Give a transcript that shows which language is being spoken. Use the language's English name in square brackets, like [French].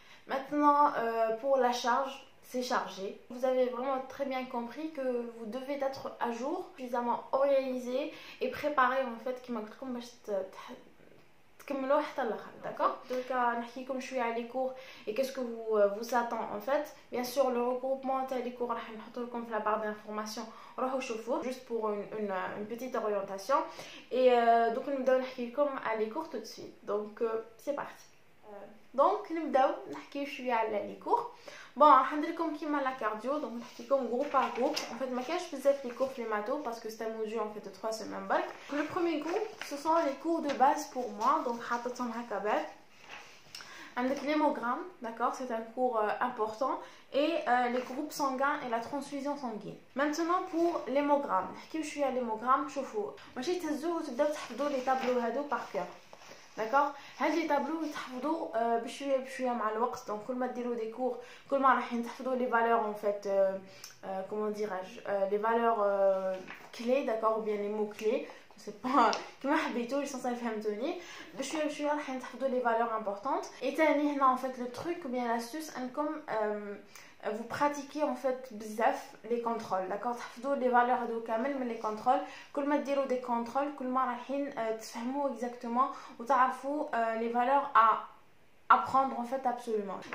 [French] Maintenant pour la charge, c'est chargé. Vous avez vraiment très bien compris que vous devez être à jour, suffisamment organisé et préparé en fait [Arabic] كما قلت لكم باش تكملوا حتى الاخر, [French] d'accord. Donc [Arabic] نحكيكم شويه على [French] les cours et qu'est-ce que vous attend en fait. Bien sûr le regroupement تاع les cours [Arabic] راح نحطو لكم في [French] la barre d'information, [Arabic] روحوا شوفوه [French] juste pour une petite orientation. Et donc [Arabic] نبداو نحكي لكم على [French] les cours tout de suite. Donc c'est parti. [Arabic] Donc نبداو نحكيو شويه على les cours. Bon, راح ندير لكم كيما لا كارديو, دونك نحكي لكم [French] groupe par groupe. En fait [Arabic] ما كاينش بزاف [French] les cours في les maths parce que c'est un module en fait de 3 semaines برك. Le premier groupe ce sont les cours de base pour moi, donc [Arabic] حاطتهم هكا بالك. عندك [French] l'hémogramme, d'accord, c'est un cours important, et les groupes sanguins et la transfusion sanguine. Maintenant pour l'hémogramme, [Arabic] نحكيو شويه على [French] l'hémogramme. [Arabic] شوفوا ماشي تهزوه وتبداو تحفظوا les tableaux هادو [French] par cœur, d'accord. [Arabic] هاد لي طابلو يتحفظوا بشويه مع الوقت, دونك كل ما ديروا دي كور كل ما راح تحفظوا لي فالور [French] en fait comment dirais-je, les valeurs clés, d'accord, ou bien les mots clés, je sais pas [Arabic] كما حبيتوا لسان فهمتوني. بشويه راح تحفظوا [French] les valeurs importantes. Et تاني هنا en fait le truc ou bien l'astuce انكم vous pratiquez en fait بزاف les contrôles, d'accord. [Arabic] تحفظوا les valeurs هذو كامل من les contrôles. كل ما ديروا des contrôles كل ما رايحين تفهموا exactement وتعرفوا [French] les valeurs à apprendre en fait absolument.